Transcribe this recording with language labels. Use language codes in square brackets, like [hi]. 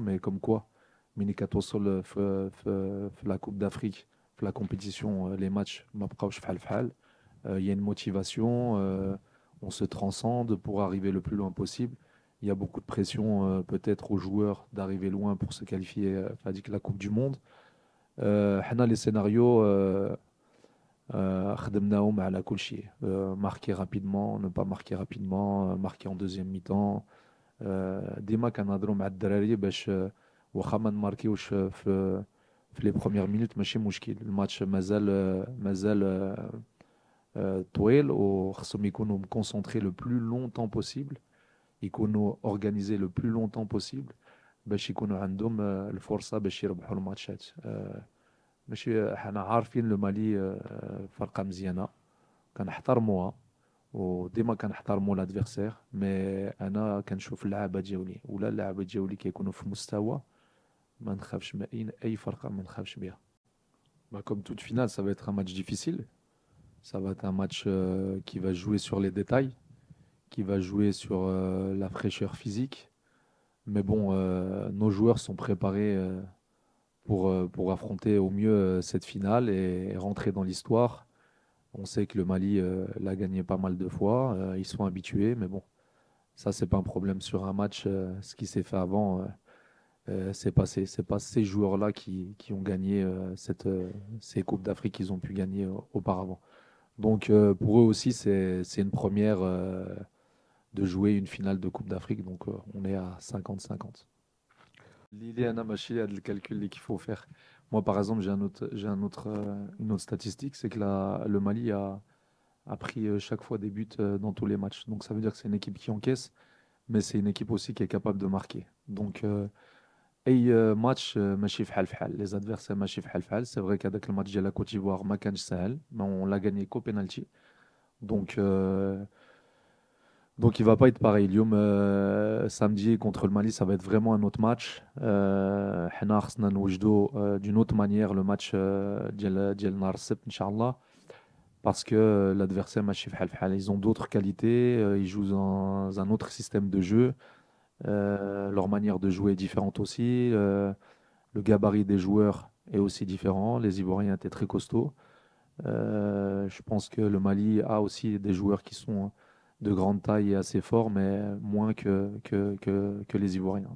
[fr] Mais comme quoi, Minika Tossol, la Coupe d'Afrique, la compétition, les matchs, il y a une motivation, on se transcende pour arriver le plus loin possible. Il y a beaucoup de pression peut-être aux joueurs d'arriver loin pour se qualifier à la Coupe du Monde. Les scénarios, [ar] خدمناهم على كل شيء. [fr] Marquer rapidement, ne pas marquer rapidement, marquer en deuxième mi-temps. [ar] ديما كنهضروا مع الدراري باش واخا ما نماركيوش في [fr] لي بروميير مينوت [ar] ماشي مشكل. الماتش مازال طويل وخصهم يكونوا [fr] concentrés le plus longtemps possible, [ar] يكونوا [fr] organisés le plus longtemps possible [ar] باش يكونوا عندهم الفرصة باش يربحوا الماتشات. ماشي حنا عارفين لو مالي فرقة مزيانة كنحترموها وديما كنحترموا لادفيرسير. مي انا كنشوف اللعابه ديالي ولا اللعابه ديالي كيكونوا في مستوى ما نخافش من اي فرقه ما نخافش بها. [fr] Comme toute finale, ça va être un match difficile. Ça va être un match qui va jouer sur les détails, qui va jouer sur la fraîcheur physique. Mais bon, nos joueurs sont préparés pour affronter au mieux cette finale et rentrer dans l'histoire. On sait que le Mali l'a gagné pas mal de fois, ils sont habitués, mais bon, ça c'est pas un problème sur un match. Ce qui s'est fait avant, c'est passé. C'est pas ces joueurs-là qui ont gagné ces Coupes d'Afrique qu'ils ont pu gagner auparavant. Donc pour eux aussi, c'est une première de jouer une finale de Coupe d'Afrique. Donc on est à 50-50. L'idée, Anna Machi, il y a le calcul qu'il faut faire. Moi, par exemple, une autre statistique, c'est que le Mali a pris chaque fois des buts dans tous les matchs. Donc ça veut dire que c'est une équipe qui encaisse, mais c'est une équipe aussi qui est capable de marquer. Donc, match [ar] ماشي فحال فحال. [fr] Les adversaires [ar] ماشي فحال فحال. [fr] C'est vrai qu'avec le match de la Côte d'Ivoire [ar] ما كانش سهل, [fr] mais on l'a gagné qu'au penalty. Donc, il va pas être pareil. [ar] اليوم [fr] samedi contre le Mali, ça va être vraiment un autre match. [ar] حنا خصنا نوجدوا [fr] d'une autre manière le match [ar] ديال نهار السبت إن شاء الله. [fr] Parce que l'adversaire [ar] ماشي فحال فحال. [fr] Ils ont d'autres qualités, ils jouent dans un autre système de jeu. Leur manière de jouer est différente aussi. Le gabarit des joueurs est aussi différent. Les Ivoiriens étaient très costauds. Je pense que le Mali a aussi des joueurs qui sont de grande taille et assez forts, mais moins que les Ivoiriens.